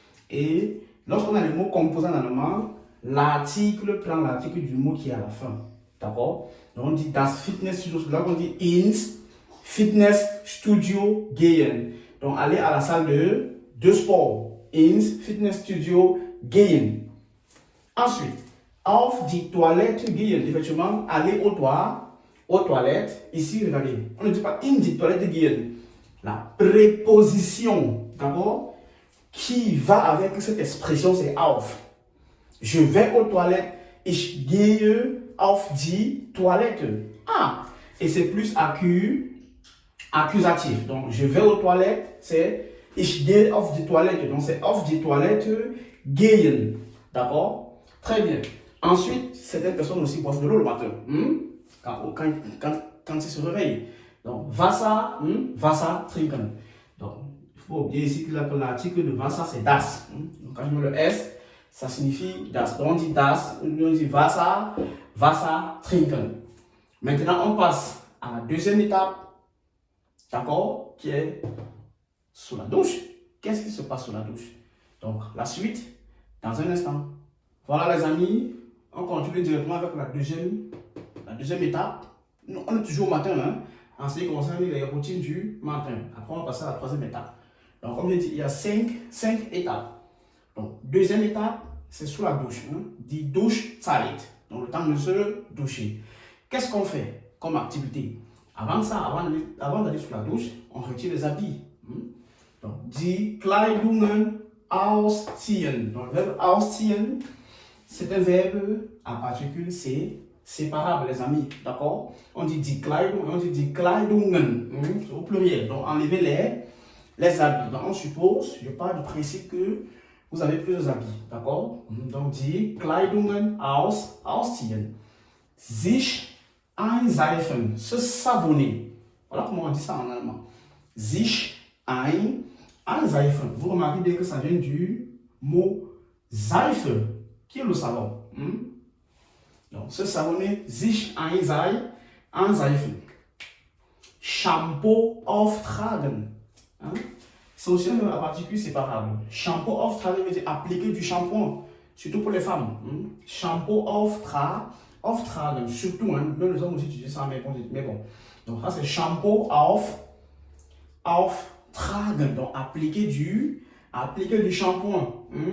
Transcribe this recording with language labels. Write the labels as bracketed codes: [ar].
[fr] Et lorsqu'on a le mot composé en allemand, l'article prend l'article du mot qui est à la fin. D'accord? Donc, on dit das Fitnessstudio. Là, on dit [de] ins Fitnessstudio gehen. [fr] Donc, aller à la salle de sport. [de] Ins Fitnessstudio gehen. Ensuite, auf die Toilette gehen. [fr] Effectivement, aller aux toilettes. Ici, regardez. On ne dit pas [de] in die Toilette gehen. [fr] La préposition, d'accord, qui va avec cette expression, c'est auf. Je vais aux toilettes. [de] Ich gehe auf die Toilette. Ah, [fr] et c'est plus accusatif. Donc, je vais aux toilettes, c'est [de] ich gehe auf die Toilette. Donc, c'est auf die Toilette gehen. [fr] D'accord? Très bien. Ensuite, certaines personnes aussi boivent de l'eau le matin. Quand ils se réveillent. Donc, [de] Wasser, Wasser trinken. [fr] Donc, il faut oublier ici que l'article de Wasser, c'est das. Donc, quand je mets le S, ça signifie das. Donc, on dit das, on dit [de] Wasser, Wasser trinken. [fr] Maintenant, on passe à la deuxième étape, d'accord, qui est sous la douche. Qu'est-ce qui se passe sous la douche? Donc, la suite, dans un instant. Voilà, les amis, on continue directement avec la deuxième étape. On est toujours au matin, hein, en ce qui concerne les routines du matin. Après, on va passer à la troisième étape. Donc, comme je dis, il y a cinq étapes. Donc, deuxième étape, c'est sous la douche. Hein, [de] die Duschzeit. [fr] Donc, le temps de se doucher. Qu'est-ce qu'on fait comme activité? Avant ça, avant d'aller sous la douche, on retire les habits. [de] Donc, die Kleidungen ausziehen. [fr] Donc, le verbe ausziehen, c'est un verbe à particule C, séparable, les amis. D'accord? On dit die Kleidung, on dit die Kleidungen. Au pluriel. Donc, enlever les habits. Donc, on suppose, je pars du principe que vous avez plusieurs habits. D'accord? [de] Donc, die Kleidungen ausziehen. Sich einseifen, [fr] se savonner. Voilà comment on dit ça en allemand. [de] Sich einseifen. [fr] Vous remarquez bien que ça vient du mot Seife, qui est le savon. Donc, se savonner, [de] sich einseifen. Shampoo auftragen. [fr] C'est aussi un particule séparable. [de] Shampoo auftragen [fr] veut dire appliquer du shampoing, surtout pour les femmes. [de] Shampoo auftragen, [fr] surtout, même les hommes aussi utilisent ça, mais bon. Donc, ça c'est [de] shampoo auftragen, [fr] donc appliquer du shampoing.